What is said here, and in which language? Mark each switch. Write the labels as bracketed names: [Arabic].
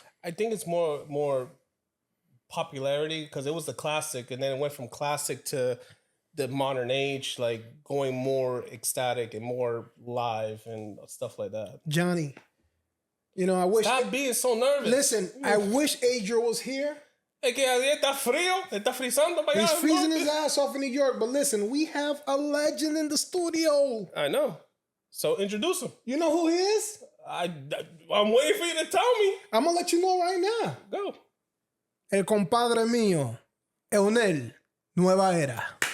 [English] I think it's more popularity because it was the classic, and then it went from classic to the modern age, like going more ecstatic and more live and stuff like that. Johnny, I wish. Stop being so nervous. Listen, I wish Adriel was here. [Spanish] Es que ahí está frío, está frizando para allá. [English] He's freezing his ass off in New York. But listen, we have a legend in the studio. I know. So introduce him. You know who he is? I'm waiting for you to tell me. I'm going to let you know right now. Go. [Spanish] El compadre mío, Eunel Nueva Era.